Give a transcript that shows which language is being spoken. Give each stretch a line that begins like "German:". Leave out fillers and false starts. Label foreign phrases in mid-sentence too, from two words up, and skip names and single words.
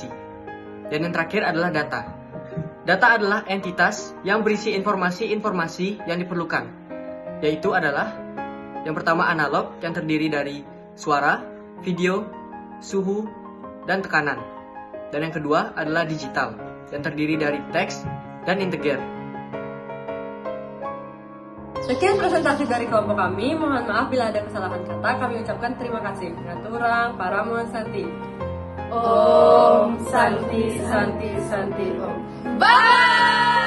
Indonesian: Dan yang terakhir adalah data. Data adalah entitas yang berisi informasi-informasi yang diperlukan, yaitu adalah yang pertama analog yang terdiri dari suara, video, suhu, dan tekanan. Dan yang kedua adalah digital yang terdiri dari teks dan integer. Sekian presentasi dari kelompok kami. Mohon maaf bila ada kesalahan kata. Kami ucapkan terima kasih.
Balinese: Ngaturang Paramun Santi.
Sanskrit: Om Santi Santi Santi Om.
English: Bye!